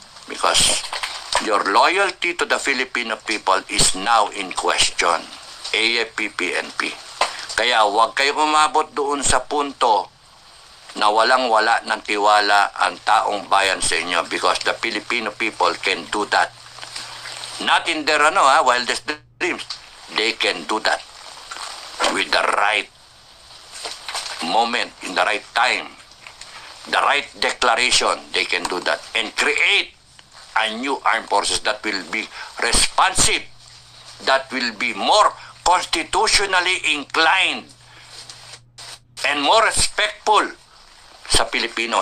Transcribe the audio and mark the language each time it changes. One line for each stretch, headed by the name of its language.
English: Because your loyalty to the Filipino people is now in question. AFP, PNP.
Filipino: Kaya huwag kayo umabot doon sa punto na walang-wala ng tiwala ang taong bayan sa inyo
English: because the Filipino people can do that. Not in their wildest dreams. They can do that with the right moment, in the right time, the right declaration. They can do that and create a new armed forces that will be responsive, that will be more constitutionally inclined and more respectful
Filipino: sa Pilipino.